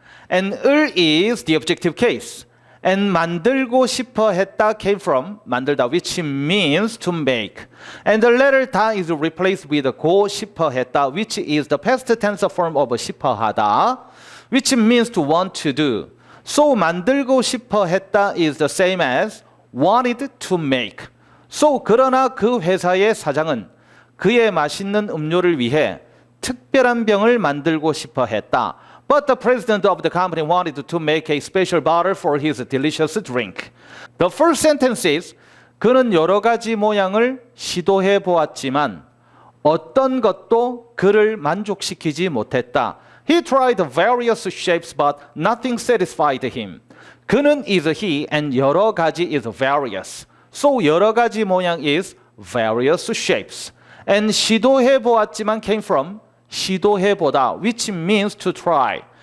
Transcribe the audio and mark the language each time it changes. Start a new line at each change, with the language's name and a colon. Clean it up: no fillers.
English: And 을 is the objective case. And
Korean: 만들고 싶어 했다
English: came from 만들다, which means to make. And the letter 다 is replaced with
Korean: 고 싶어 했다,
English: which is the past tense form of
Korean: 싶어 하다,
English: which means to want to do. So
Korean: 만들고 싶어 했다
English: is the same as wanted to make.
Korean: So 그러나 그 회사의 사장은 그의 맛있는 음료를 위해 특별한 병을 만들고 싶어 했다.
English: But the president of the company wanted to make a special bottle for his delicious drink. The first sentence is
Korean: 그는 여러 가지 모양을 시도해 보았지만 어떤 것도 그를 만족시키지 못했다.
English: He tried various shapes but nothing satisfied him. 그는 is he and
Korean: 여러 가지
English: is various. So
Korean: 여러 가지 모양
English: is various shapes. And
Korean: 시도해 보았지만
English: came from
Korean: 시도해 보다,
English: which means to try.